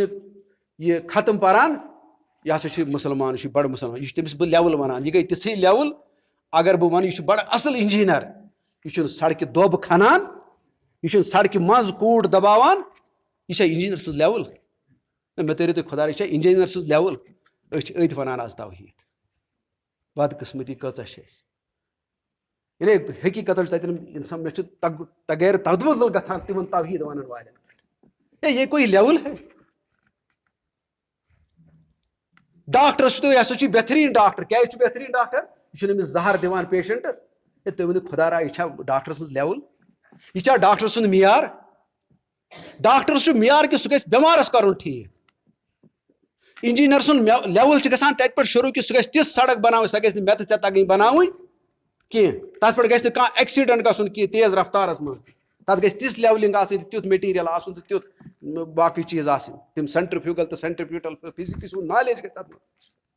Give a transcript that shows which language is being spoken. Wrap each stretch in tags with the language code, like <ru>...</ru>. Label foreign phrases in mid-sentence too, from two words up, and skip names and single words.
<ks>نہٕ یہِ ختم پران یہِ ہسا چھُ مُسلمان یہِ چھُ بڑٕ مُسلمان یہِ چھُ تٔمِس بہٕ لیول ونان یہِ گٔے تِژھٕے لیول اگر بہٕ ونہٕ یہِ چھُ بڑٕ اصل انجیٖنر یہِ چھُنہٕ سڑکہِ دۄب کھنان یہِ چھُنہٕ سڑکہِ منٛز کوٗڑ دباوان یہِ چھا انجیٖنر سٕنٛز لیول مےٚ تٲرِو تُہۍ خۄدا یہِ چھا انجیٖنر سٕنٛز لیول أسۍ چھِ أتھۍ ونان آز توحیٖد بدقٕسمتی کۭژاہ چھِ اَسہِ یعنی حقیٖقتن چھُ تتٮ۪ن انسان مےٚ چھُ تغیر تدوُل گژھان تِمن توحیٖد ونن والٮ۪ن پٮ۪ٹھ</ks> <ur>یہ کوئی لیول ہے</ur> <ks>ڈاکٹرس چھُ یہِ ہسا چھُ بہتریٖن ڈاکٹر کیٛازِ چھُ بہتریٖن ڈاکٹر یہِ چھُنہٕ أمِس زہر دِوان پیشنٹس ہے تُہۍ ؤنِو خۄدا را یہِ چھا ڈاکٹر سٕنٛز لیول یہِ چھا ڈاکٹر سُنٛد معیار ڈاکٹر چھُ معیار کہِ سُہ گژھِ بٮ۪مارس کرُن ٹھیٖک انجیٖنر سُنٛد لیول چھِ گژھان تتہِ پٮ۪ٹھ شروٗع کہِ سُہ گژھِ تِژھ سڑک بناوٕنۍ سۄ گژھِ نہٕ مےٚ تہٕ ژےٚ تگٕنۍ بناوٕنۍ کینٛہہ تتھ پٮ۪ٹھ گژھِ نہٕ کانٛہہ ایکسیڈنٹ گژھُن کینٛہہ تیز رفتارس منٛز تہِ تتھ گژھِ تِژھ لیولنگ آسٕنۍ تیُتھ میٹیٖریل آسُن تہٕ تیُتھ باقٕے چیٖز آسٕنۍ تِم سینٹرفیوگل تہٕ</ks> <en>centripetal physics</en> <ks>ہُنٛد نالیج گژھِ تتھ منٛز</ks>